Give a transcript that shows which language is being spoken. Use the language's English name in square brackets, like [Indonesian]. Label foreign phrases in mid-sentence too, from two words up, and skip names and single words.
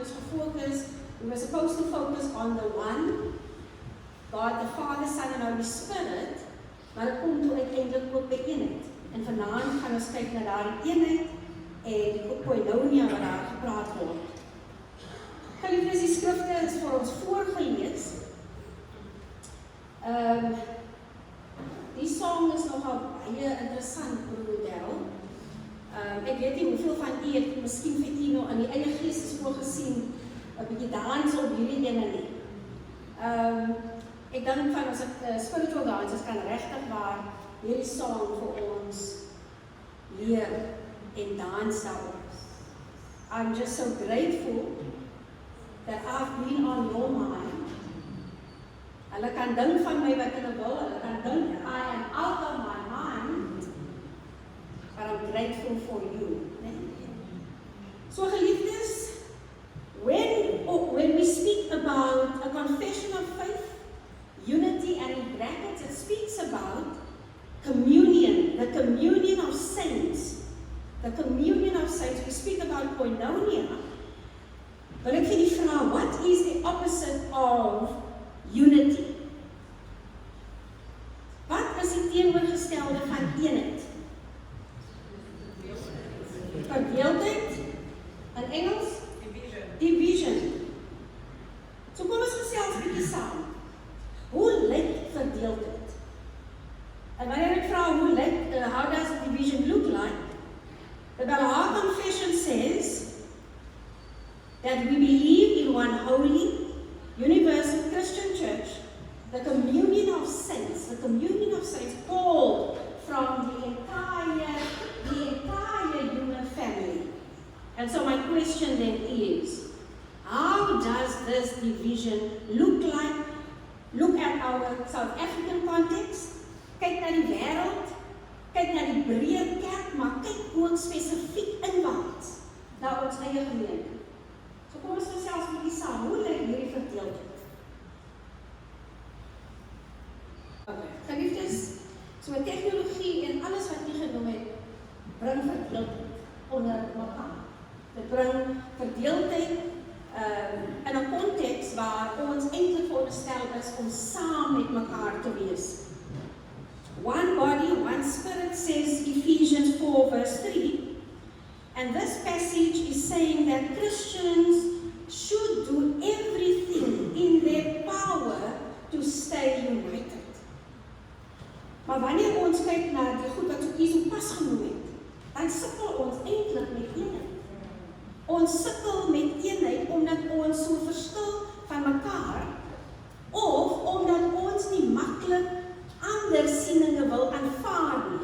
[English] we were supposed to focus on the one, God, the Father, Son en Holy Spirit, [Afrikaans] maar dit kom toe uiteindelik ook by eenheid. En vanaand gaan ons kyk na daardie eenheid en die koinonia wat daar gepraat word. Geliefdes, die skrifte is vir ons voorgelees. Die song is nogal baie interessant, broer Darryl. Ek weet nie hoeveel van u het miskien vir u nog in die eie gees voorgesien 'n bietjie dans op hierdie ene nie. Ek dink van ons [English] spiritual dancers [Afrikaans] kan regtig waar hierdie song vir ons leer en dans daarop. [English] I'm just so grateful that I've been on your mind. [Afrikaans] Hulle kan dink van my wat hulle wil, hulle kan dink [English] I am out of my mind, but I'm grateful for you. So geliefdes, when we speak about a confession of faith, unity, and in brackets it speaks about communion, the communion of saints. The communion of saints, we speak about koinonia. [Afrikaans] Wil ek vir die vraag, [English] what is the opposite of unity? [Afrikaans] Wat is die teenoorgestelde van eenheid? Verdeeldheid? In Engels? Division. So kom ons gesels 'n bietjie saam. Hoe lyk verdeeldheid? En wanneer ek vra hoe lyk, [English] how does division look like? The Belhar Confession says that we believe in one holy, universal Christian church, the communion of saints called from the entire human family. And so my question then is, how does this division look like? Look at our South African context, [Afrikaans] kyk na die wêreld, kyk na die breër kerk, maar kyk ook spesifiek inwaarts na ons eie gemeente. So kom ons gesels 'n bietjie saam, hoe lyk hierdie verdeeldheid? Okay, geliefdes, so tegnologie en alles wat u genoem het, bring verdeeldheid onder mekaar. Dit bring verdeeldheid in 'n konteks waar ons eintlik veronderstel is om saam met mekaar te wees. [English] One body, one spirit, says Ephesians 4 verse 3. And this passage is saying that Christians should do everything in their power to stay united. [Afrikaans] Maar wanneer ons kyk na die goed wat u so pas genoem het, dan sukkel ons eintlik met eenheid. Ons sukkel met eenheid omdat ons so verskil van mekaar, of omdat ons nie maklik ander sieninge wil aanvaar nie.